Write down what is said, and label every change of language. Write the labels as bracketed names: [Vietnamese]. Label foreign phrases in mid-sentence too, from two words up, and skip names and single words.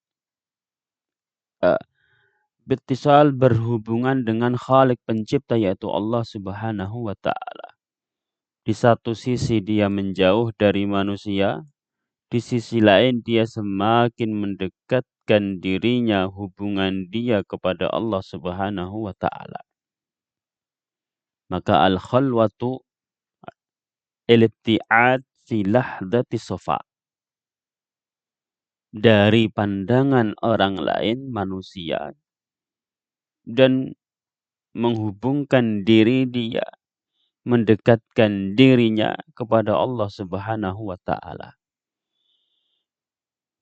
[Indonesian] Bittisal, berhubungan dengan khaliq, pencipta, yaitu Allah [Arabic] سبحانه وتعالى. [Indonesian] Di satu sisi dia menjauh dari manusia, di sisi lain dia semakin mendekatkan dirinya, hubungan dia kepada Allah [Arabic] سبحانه وتعالى. Maka الخلوة الابتعاد في لحظة صفا. [Indonesian] Dari pandangan orang lain, manusia, dan menghubungkan diri dia, mendekatkan dirinya kepada Allah [Arabic] سبحانه وتعالى.